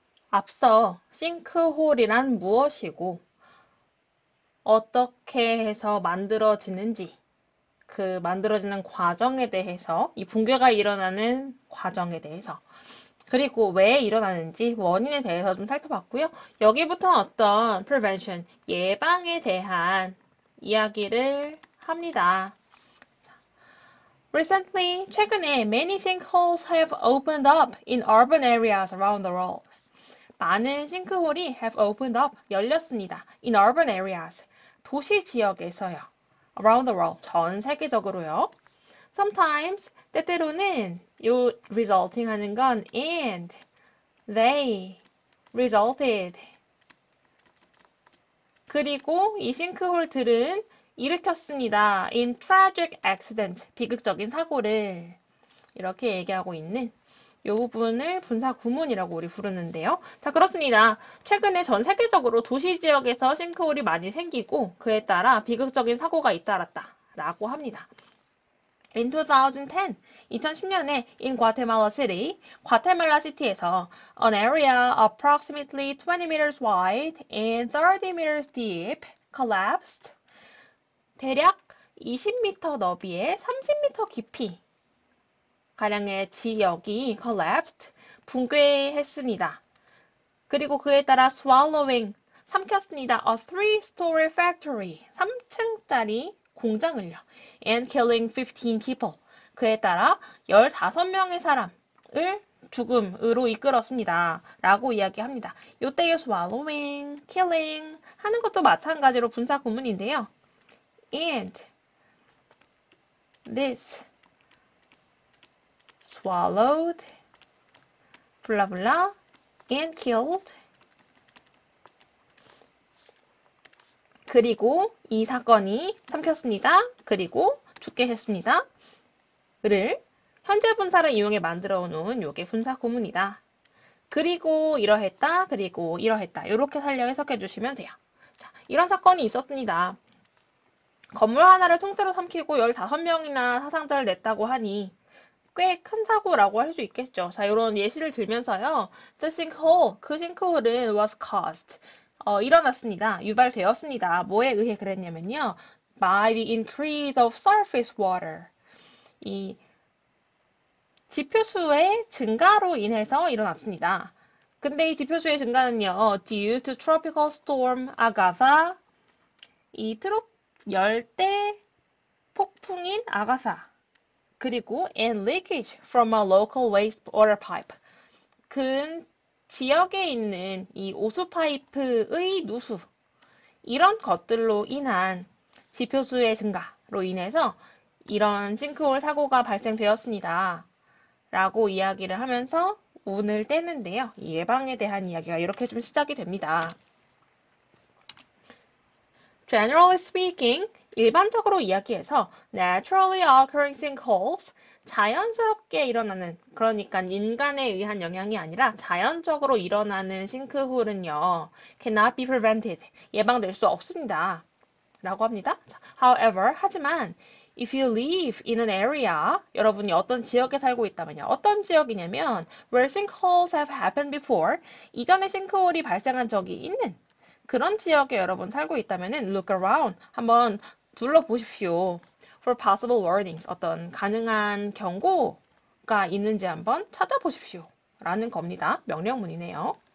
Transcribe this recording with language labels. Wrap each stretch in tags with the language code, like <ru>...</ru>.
<ko>앞서 싱크홀이란 무엇이고 어떻게 해서 만들어지는지 그 만들어지는 과정에 대해서 이 붕괴가 일어나는 과정에 대해서 그리고 왜 일어나는지 원인에 대해서 좀 살펴봤고요. 여기부터는 어떤 prevention, 예방에 대한 이야기를 합니다.</ko> <en>Recently,</en> <ko>최근에</ko> <en>many sinkholes have opened up in urban areas around the world.</en> <ko>많은 싱크홀이</ko> <en>have opened up,</en> <ko>열렸습니다.</ko> <en>In urban areas,</en> <ko>도시 지역에서요.</ko> <en>Around the world,</en> <ko>전 세계적으로요.</ko> <en>Sometimes,</en> <ko>때때로는 요</ko> <en>resulting</en> <ko>하는 건</ko> <en>and, they, resulted.</en> <ko>그리고 이 싱크홀들은 일으켰습니다.</ko> <en>In tragic accident,</en> <ko>비극적인 사고를 이렇게 얘기하고 있는 이 부분을 분사 구문이라고 우리 부르는데요. 자, 그렇습니다. 최근에 전 세계적으로 도시 지역에서 싱크홀이 많이 생기고 그에 따라 비극적인 사고가 잇따랐다라고 합니다.</ko> <en>In 2010,</en> <ko>2010년에</ko> <en>in Guatemala City,</en> <ko>과테말라 시티에서</ko> <en>an area approximately 20 meters wide and 30 meters deep collapsed.</en> <ko>대략 20m 너비에 30m 깊이 가량의 지역이 collapsed, 붕괴했습니다. 그리고 그에 따라 swallowing, 삼켰습니다.</ko> <en>a three-story factory,</en> <ko>3층짜리 공장을요.</ko> <en>and killing 15 people,</en> <ko>그에 따라 15명의 사람을 죽음으로 이끌었습니다. 라고 이야기합니다. 요때의 swallowing, killing 하는 것도 마찬가지로 분사 구문인데요.</ko> <en>and this swallowed,</en> <ko>블라블라,</ko> <en>and killed.</en> <ko>그리고 이 사건이 삼켰습니다. 그리고 죽게 했습니다. 를 현재 분사를 이용해 만들어 놓은 요게 분사 구문이다. 그리고 이러했다. 그리고 이러했다. 이렇게 살려 해석해 주시면 돼요. 자, 이런 사건이 있었습니다. 건물 하나를 통째로 삼키고 15명이나 사상자를 냈다고 하니 꽤 큰 사고라고 할 수 있겠죠. 자, 이런 예시를 들면서요.</ko> <en>The sinkhole,</en> <ko>그 싱크홀은</ko> <en>was caused.</en> <ko>일어났습니다. 유발되었습니다. 뭐에 의해 그랬냐면요.</ko> <en>By the increase of surface water.</en> <ko>이 지표수의 증가로 인해서 일어났습니다. 근데 이 지표수의 증가는요.</ko> <en>Due to tropical storm Agatha.</en> <ko>이 열대 폭풍인 아가사. 그리고</ko> <en>and leakage from a local wastewater pipe.</en> <ko>근 지역에 있는 이 오수 파이프의 누수. 이런 것들로 인한 지표수의 증가로 인해서 이런 싱크홀 사고가 발생되었습니다. 라고 이야기를 하면서 운을 떼는데요. 예방에 대한 이야기가 이렇게 좀 시작이 됩니다.</ko> <en>Generally speaking,</en> <ko>일반적으로 이야기해서</ko> <en>naturally occurring sinkholes,</en> <ko>자연스럽게 일어나는, 그러니까 인간에 의한 영향이 아니라 자연적으로 일어나는 싱크홀은요,</ko> <en>cannot be prevented,</en> <ko>예방될 수 없습니다. 라고 합니다. However, 하지만 if you live in an area, 여러분이 어떤 지역에 살고 있다면요. 어떤 지역이냐면</ko> <en>where sinkholes have happened before,</en> <ko>이전에 싱크홀이 발생한 적이 있는 그런 지역에 여러분 살고 있다면은</ko> <en>look around,</en> <ko>한번 둘러보십시오.</ko> <en>For possible warnings,</en> <ko>어떤 가능한 경고가 있는지 한번 찾아보십시오. 라는 겁니다. 명령문이네요.</ko>